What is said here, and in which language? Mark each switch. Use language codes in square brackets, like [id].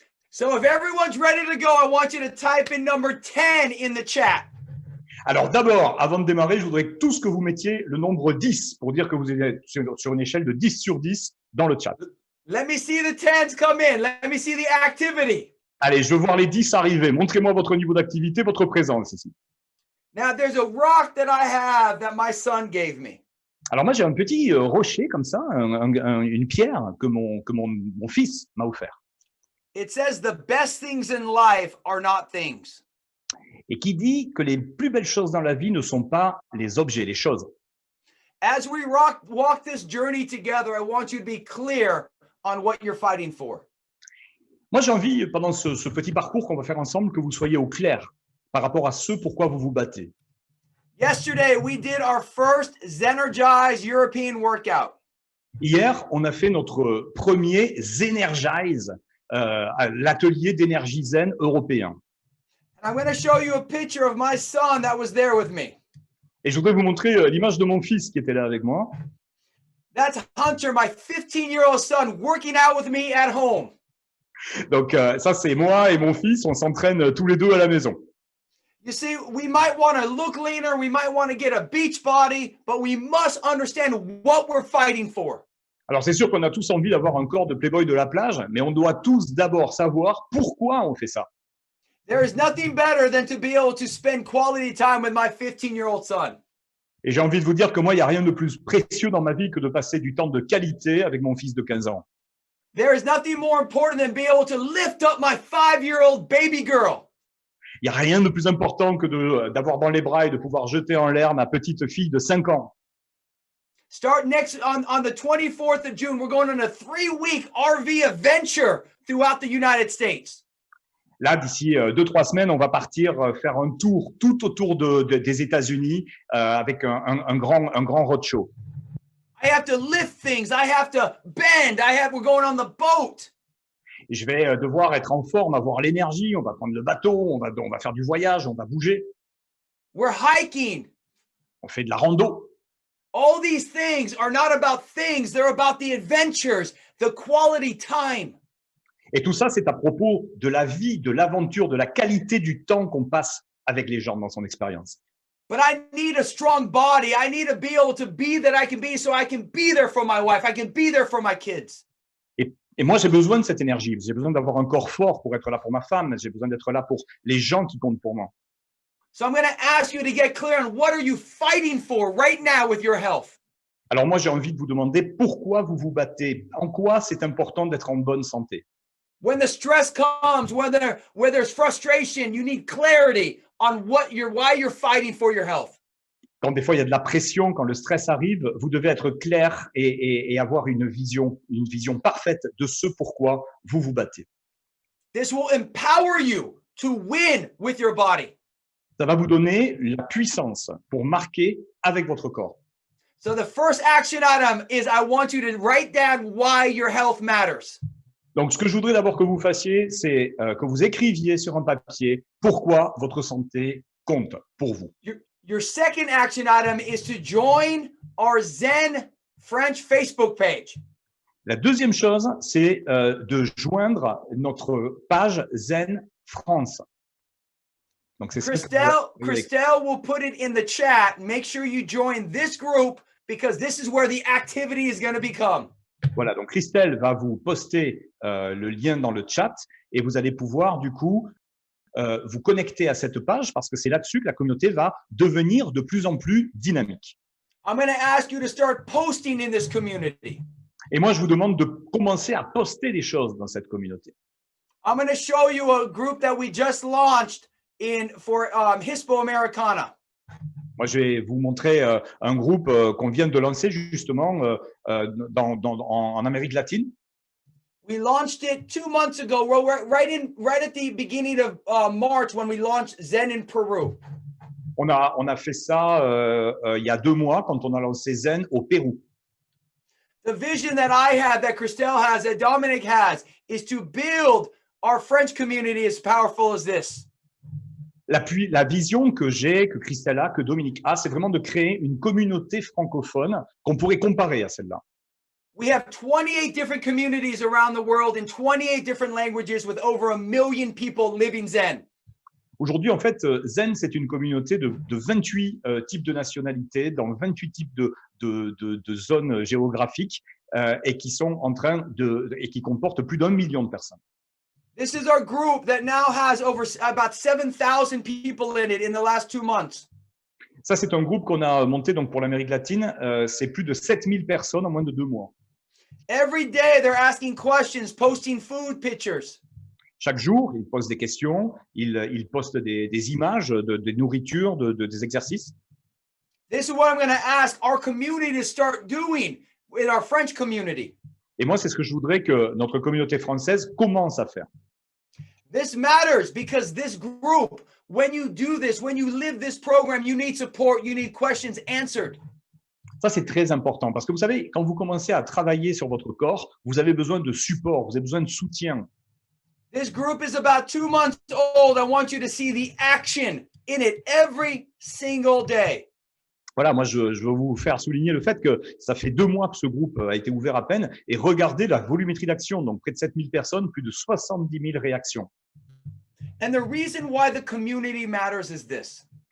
[en] So if everyone's ready to go, I want you to type in number 10 in the chat. [fr] Alors d'abord, avant de démarrer, je voudrais tous que vous mettiez le nombre 10 pour dire que vous êtes sur une échelle de 10 sur 10 dans le chat. [en] Let me see the 10s come in. Let me see the activity. [fr] Allez, je veux voir les 10 arriver. Montrez-moi votre niveau d'activité, votre présence ici. [en] Now there's a rock that I have that my son gave me. [fr] Alors moi, j'ai un petit rocher comme ça, une pierre que mon fils m'a offert. [en] It says the best things in life are not things. [fr] Et qui dit que les plus belles choses dans la vie ne sont pas les objets, les choses. [en] As we walk this journey together, I want you to be clear on what you're fighting for. [fr] Moi, j'ai envie, pendant ce petit parcours qu'on va faire ensemble, que vous soyez au clair par rapport à ce pourquoi vous vous battez. [en] Yesterday, we did our first Zenergize European workout. [fr] Hier, on a fait notre premier Zenergize, l'atelier d'énergie zen européen. [en] And I'm going to show you a picture of my son that was there with me. [fr] Et je voudrais vous montrer l'image de mon fils qui était là avec moi. [en] That's Hunter, my 15-year-old son, working out with me at home. [fr] Donc ça, c'est moi et mon fils, on s'entraîne tous les deux à la maison. [en] You see, we might want to look leaner, we might want to get a beach body, but we must understand what we're fighting for. [fr] Alors c'est sûr qu'on a tous envie d'avoir un corps de playboy de la plage, mais on doit tous d'abord savoir pourquoi on fait ça. [en] There is nothing better than to be able to spend quality time with my 15-year-old son. [fr] Et j'ai envie de vous dire que moi, il n'y a rien de plus précieux dans ma vie que de passer du temps de qualité avec mon fils de 15 ans. [en] There is nothing more important than being able to lift up my 5-year-old baby girl. [fr] Il n'y a rien de plus important que d'avoir dans les bras et de pouvoir jeter en l'air ma petite fille de 5 ans. [en] Start next on the 24th of June, we're going on a 3-week RV adventure throughout the United States. [fr] Là, d'ici 2-3 semaines, on va partir faire un tour tout autour des États-Unis avec un grand roadshow. [en] I have to lift things. I have to bend. We're going on the boat. [fr] Et je vais devoir être en forme, avoir l'énergie. On va prendre le bateau, on va faire du voyage, on va bouger. [en] We're hiking. [fr] On fait de la rando. [en] All these things are not about things. They're about the adventures, the quality time. [fr] Et tout ça, c'est à propos de la vie, de l'aventure, de la qualité du temps qu'on passe avec les gens dans son expérience. [en] But I need a strong body. I need to be able to be that I can be so I can be there for my wife. I can be there for my kids. [fr] Et moi, j'ai besoin de cette énergie. J'ai besoin d'avoir un corps fort pour être là pour ma femme. J'ai besoin d'être là pour les gens qui comptent pour moi. [en] So I'm going to ask you to get clear on what are you fighting for right now with your health. [fr] Alors moi, j'ai envie de vous demander pourquoi vous vous battez. En quoi c'est important d'être en bonne santé? [en] When the stress comes, where there's frustration, you need clarity on why you're fighting for your health. [fr] Quand des fois il y a de la pression, quand le stress arrive, vous devez être clair et avoir une vision parfaite de ce pourquoi vous vous battez. [en] This will empower you to win with your body. [fr] Ça va vous donner la puissance pour marquer avec votre corps. [en] So the first action item is I want you to write down why your health matters. [fr] Donc, ce que je voudrais d'abord que vous fassiez, c'est que vous écriviez sur un papier pourquoi votre santé compte pour vous. [en] Your second action item is to join our Zen French Facebook page. [fr] La deuxième chose, c'est de joindre notre page Zen France. Donc, c'est [en] Christelle will put it in the chat. Make sure you join this group because this is where the activity is going to become. [fr] Voilà, donc Christelle va vous poster le lien dans le chat et vous allez pouvoir du coup vous connecter à cette page parce que c'est là-dessus que la communauté va devenir de plus en plus dynamique. [en] I'm going to ask you to start posting in this community. [fr] Et moi, je vous demande de commencer à poster des choses dans cette communauté. [en] I'm going to show you a group that we just launched for Hispo Americana. [fr] Moi, je vais vous montrer un groupe qu'on vient de lancer justement en Amérique latine. [en] We launched it 2 months ago. We're right at the beginning of March when we launched Zen in Peru. [fr] On a fait ça il y a 2 mois quand on a lancé Zen au Pérou. [en] The vision that I have, that Christelle has, that Dominic has, is to build our French community as powerful as this. [fr] La vision que j'ai, que Christelle a, que Dominique a, c'est vraiment de créer une communauté francophone qu'on pourrait comparer à celle-là. [en] We have 28 different communities around the world in 28 different languages with over 1 million people living Zen. [fr] Aujourd'hui, en fait, Zen, c'est une communauté de 28 types de nationalités, dans 28 types de zones géographiques et qui sont et qui comportent plus d'1 million de personnes. [en] This is our group that now has about 7,000 people in it in the last 2 months. [fr] Ça, c'est un groupe qu'on a monté donc pour l'Amérique latine. C'est plus de 7000 personnes en moins de 2 mois. [en] Every day, they're asking questions, posting food pictures. [fr] Chaque jour, ils posent des questions, ils postent des images de nourriture, des exercices. [en] This is what I'm going to ask our community to start doing with our French community. [fr] Et moi, c'est ce que je voudrais que notre communauté française commence à faire. [en] This matters because this group, when you do this, when you live this program, you need support, you need questions answered. [fr] Ça, c'est très important parce que vous savez, quand vous commencez à travailler sur votre corps, vous avez besoin de support, vous avez besoin de soutien. [en] This group is about 2 months old. I want you to see the action in it every single day. [fr] Voilà, moi, je veux vous faire souligner le fait que ça fait 2 mois que ce groupe a été ouvert à peine et regardez la volumétrie d'action, donc près de 7000 personnes, plus de 70 000 réactions. [en] And the reason why the community matters is this.